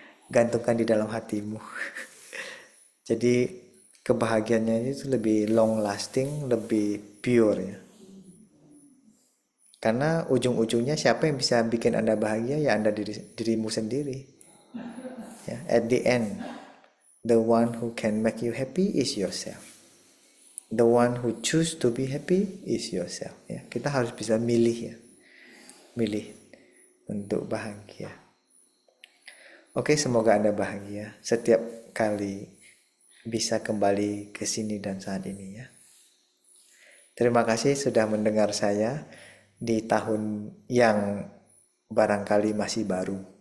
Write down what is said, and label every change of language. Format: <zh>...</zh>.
<id>Gantungkan di dalam hatimu. Jadi kebahagiaannya itu lebih long lasting, lebih pure ya. Karena ujung-ujungnya siapa yang bisa bikin Anda bahagia ya Anda dirimu sendiri.</id> <en>Ya, at the end, the one who can make you happy is yourself. The one who choose to be happy is yourself.</en> <id>Ya, kita harus bisa milih ya, milih untuk bahagia. Oke, semoga Anda bahagia setiap kali bisa kembali ke sini dan saat ini ya. Terima kasih sudah mendengar saya di tahun yang barangkali masih baru.</id>